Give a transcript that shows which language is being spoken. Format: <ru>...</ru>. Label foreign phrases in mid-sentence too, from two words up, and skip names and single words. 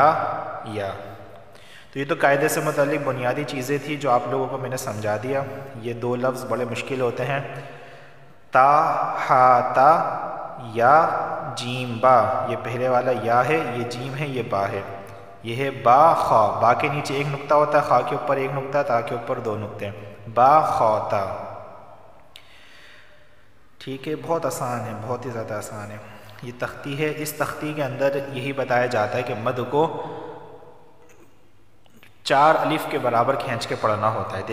<ur>تو یہ تو قاعدے سے متعلق بنیادی چیزیں تھیں جو آپ لوگوں کو میں نے سمجھا دیا۔ یہ دو لفظ بڑے مشکل ہوتے ہیں، تا ہا تا یا جیم با۔ یہ پہلے والا یا ہے، یہ جیم ہے، یہ با ہے۔ یہ ہے با خا، با کے نیچے ایک نقطہ ہوتا ہے، خا کے اوپر ایک نقطہ، تا کے اوپر دو نقطے، با خا تا۔ ٹھیک ہے، بہت آسان ہے، بہت ہی زیادہ آسان ہے۔ یہ تختی ہے، اس تختی کے اندر یہی بتایا جاتا ہے کہ مد کو 4 الف کے برابر کھینچ کے پڑھنا ہوتا ہے۔</ur>